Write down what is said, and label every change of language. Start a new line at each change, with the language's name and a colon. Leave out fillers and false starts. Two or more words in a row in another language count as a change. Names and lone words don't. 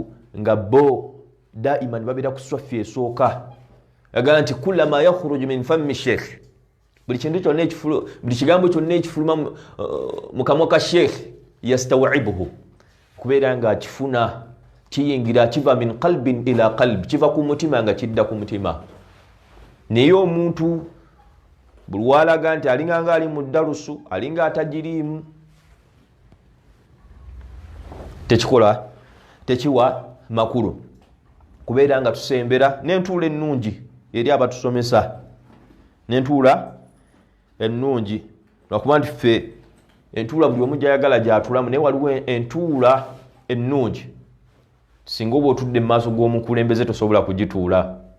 Ganda: nga bo daiman babeera ku swafi esooka agala nti
Arabic: كلما يخرج من فم الشيخ
Ganda: buli kigambo kyonna ekifuluma mu kamwa ka sheekhi yastawibuhu kubeera nga akifuna kiyingira kiva
Arabic: من قلب إلى قلب
Ganda: kiva ku mutima nga kidda ku mutima naye omuntu buli walaga nti alinga nga ali mu darusu alinga atagiriimu tekiwa makulu kubeera nga tusembera n'entuula ennungi eri abatusomesa n'entuula ennungi lwakuba nti ffe entuula buli omu gyayagala gyatulamu naye waliwo entuula ennungi singa oba otudde mu maaso g'omukulembeze tosobola kugituula